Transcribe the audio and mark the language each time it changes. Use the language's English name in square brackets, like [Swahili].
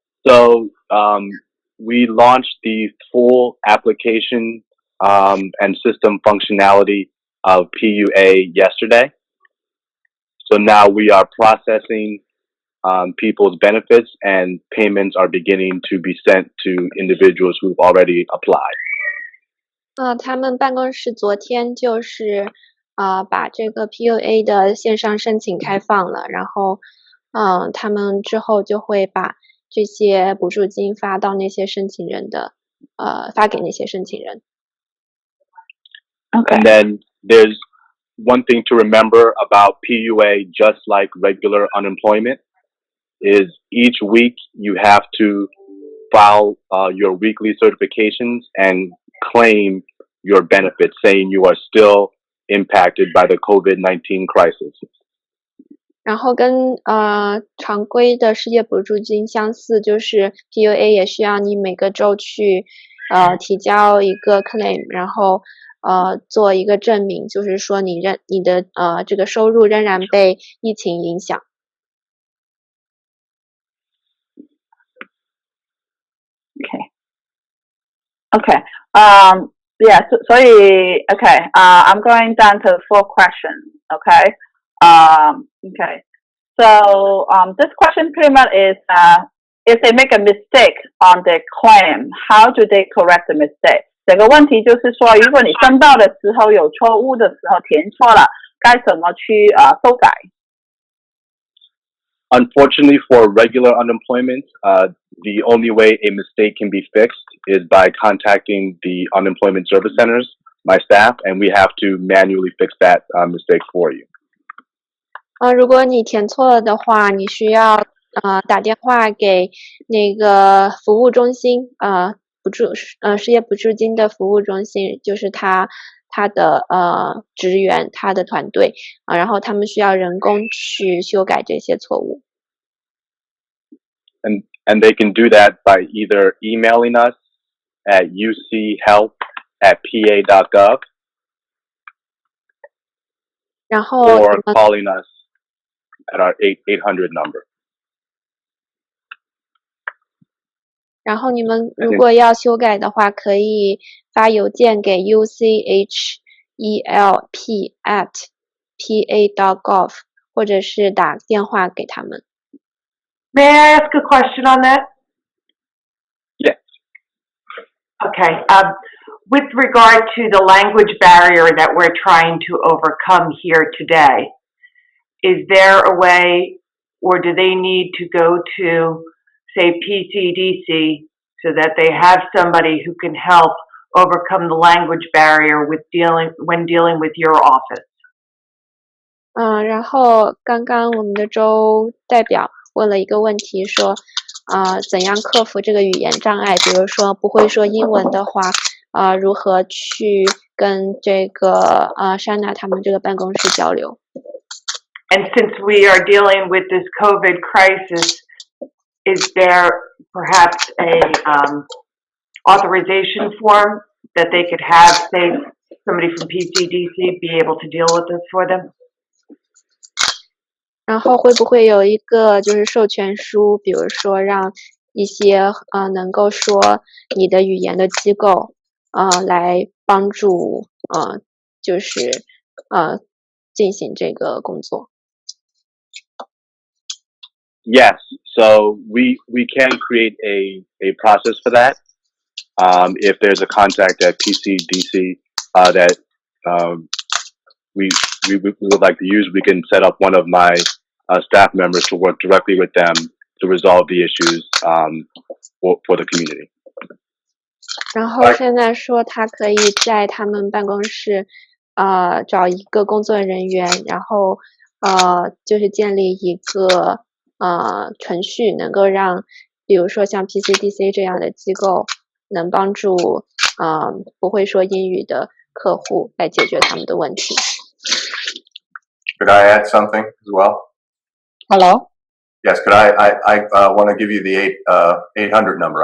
[English] So we launched the full application and system functionality of PUA yesterday. So now we are processing people's benefits and payments are beginning to be sent to individuals who've already applied. [Chinese] 他们办公室昨天就是把这个 PUA 的线上申请开放了，然后他们之后就会把这些补助金发到那些申请人的发给那些申请人。 [English] Okay. And then there's one thing to remember about PUA, just like regular unemployment, is each week you have to file your weekly certifications and claim your benefits, saying you are still impacted by the COVID-19 crisis. [Chinese] 然后跟常规的失业补助金相似，就是 PUA 也需要你每个周去提交一个 claim， 然后做一个证明，就是说你的这个收入仍然被疫情影响。 [English] Okay. Yeah. So okay. I'm going down to 4 questions. Okay. Okay. So this question pretty much is if they make a mistake on their claim, how do they correct the mistake? [Chinese] 整个问题就是说，如果你申报的时候有错误的时候填错了，该怎么去修改？ [English] Unfortunately, for regular unemployment, the only way a mistake can be fixed is by contacting the unemployment service centers, my staff, and we have to manually fix that mistake for you. [Chinese] 如果你填错了的话，你需要打电话给那个服务中心，失业补助金的服务中心，就是他的职员，他的团队然后他们需要人工去修改这些错误。 [English] And they can do that by either emailing us at uchelp@pa.gov [Chinese] 然后 [English] or calling us at our 800 number. [Chinese] 然后你们如果要修改的话，可以发邮件给 uchelp@pa.gov 或者是打电话给他们。 [English] May I ask a question on that? Yes. Okay. With regard to the language barrier that we're trying to overcome here today, is there a way, or do they need to go to, say, PCDC so that they have somebody who can help overcome the language barrier when dealing with your office? [Chinese] 然后刚刚我们的周代表问了一个问题，说怎样克服这个语言障碍？比如说不会说英文的话，如何去跟这个Shanna 他们这个办公室交流？ [English] And since we are dealing with this COVID crisis, is there perhaps a authorization form that they could have, say, somebody from PCDC be able to deal with this for them? [Chinese] 然后会不会有一个就是授权书，比如说让一些能够说你的语言的机构来帮助就是进行这个工作。 [English] Yes, so we can create a process for that. If there's a contact at PCDC that we would like to use, we can set up one of my staff members to work directly with them to resolve the issues for the community. [Chinese] 然后现在说他可以在他们办公室找一个工作人员，然后就是建立一个程序，能够让比如说像 PCDC 这样的机构，能帮助不会说英语的客户来解决他们的问题。 [English] Could I add something as well? Hello? Yes, could I want to give you the 800 number.